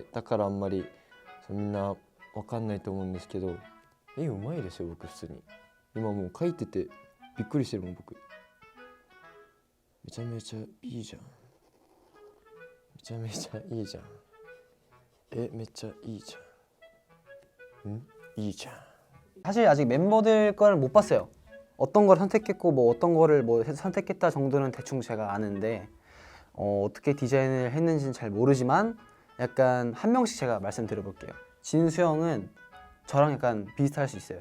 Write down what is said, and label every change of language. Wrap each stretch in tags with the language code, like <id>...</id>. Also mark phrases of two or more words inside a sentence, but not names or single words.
<ja>だからあんまりみんなわかんないと思うんですけど、絵うまいですよ僕普通に。今もう描いててびっくりしてるもん僕。めちゃめちゃいいじゃん。めちゃめちゃいいじゃん。めっちゃいいじゃん。いいじゃん。</ja> <ko>사실 아직 멤버들 거를 못 봤어요. 어떤 걸 선택했고 뭐 어떤 거를 뭐 선택했다 정도는 대충 제가 아는데 어떻게 디자인을 했는지는 잘 모르지만 약간 한 명씩 제가 말씀드려볼게요. 진수 형은 저랑 약간 비슷할 수 있어요.</ko>